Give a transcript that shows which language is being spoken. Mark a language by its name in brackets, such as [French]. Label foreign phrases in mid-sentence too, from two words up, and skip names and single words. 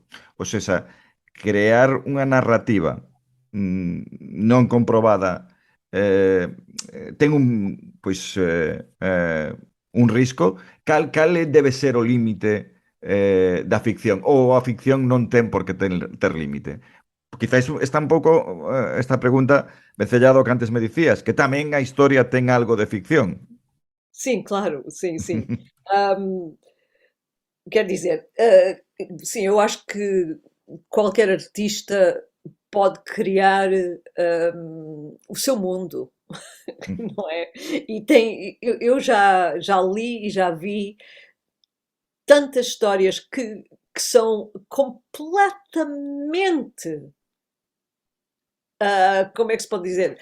[Portuguese] Ou seja, [Galician] crear unha narrativa non comprobada ten un risco. Cal debe ser o límite da ficción, ou a ficción non ten por que ter límite? Quizás está un pouco esta pregunta vencellado ao que antes me dicías, que tamén a historia ten algo de ficción. [Portuguese] Sim, claro, sim, sim. Quer dizer, sim, eu acho que qualquer artista pode criar o seu mundo, não é? E eu já li e já vi tantas histórias que são completamente, como é que se pode dizer?